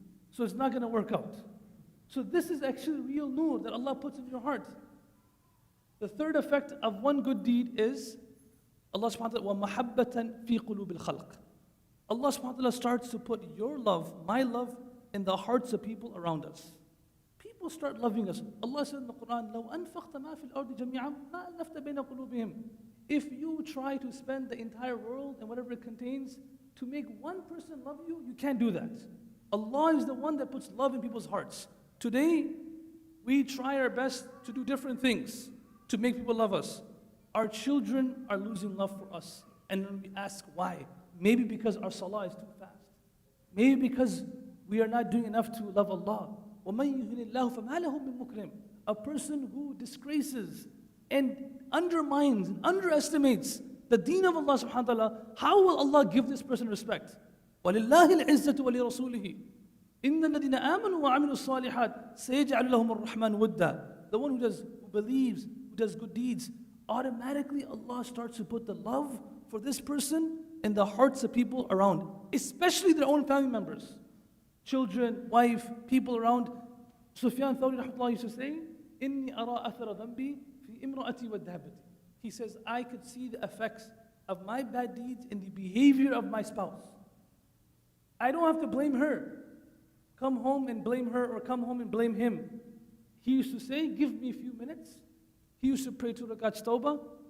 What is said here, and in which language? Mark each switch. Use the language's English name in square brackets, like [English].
[English] So it's not going to work out. So this is actually real Nur that Allah puts in your heart. The third effect of one good deed is Allah subhanahu wa ta'ala, [Arabic] وَمَحَبَّةً فِي قُلُوبِ الْخَلْقِ. [English] Allah subhanahu wa ta'ala starts to put your love, my love, in the hearts of people around us. People start loving us. [Arabic] Allah [English] said in the Quran, [Arabic] لو أنفقت ما في الأرض جميعا ما ألفت بين قلوبهم. [English] If you try to spend the entire world and whatever it contains to make one person love you, you can't do that. Allah is the one that puts love in people's hearts. Today, we try our best to do different things to make people love us. Our children are losing love for us. And when we ask why, maybe because our salah is too fast. Maybe because we are not doing enough to love Allah. [Arabic] وَمَن يُهِنِ اللَّهُ فَمَا لَهُ مِن مُكْرِمٍ. [English] A person who disgraces and undermines and underestimates the deen of Allah subhanahu wa ta'ala, how will Allah give this person respect? [Arabic] وَلِلَّهِ الْعِزَّةُ وَلِرَسُولِهِ إِنَّ الَّذِينَ آمَنُوا وَعَمِلُوا الصَّالِحَاتِ سَيَجْعَلُ لَهُمُ الرَّحْمَنُ وُدًّا. [English] The one who believes, who does good deeds, automatically Allah starts to put the love for this person in the hearts of people around, especially their own family members. Children, wife, people around. [Arabic] Sufyan Thawri rahmatullah [English] used to say, [Arabic] إِنِّي أَرَى أَثَرَ ذَنْبِي فِي إِمْرَأَتِي وَالدَّهَبَتِ. [English] He says, I could see the effects of my bad deeds in the behavior of my spouse. I don't have to blame her. Come home and blame her or come home and blame him. He used to say, give me a few minutes. He used to pray 2 rakats tawbah.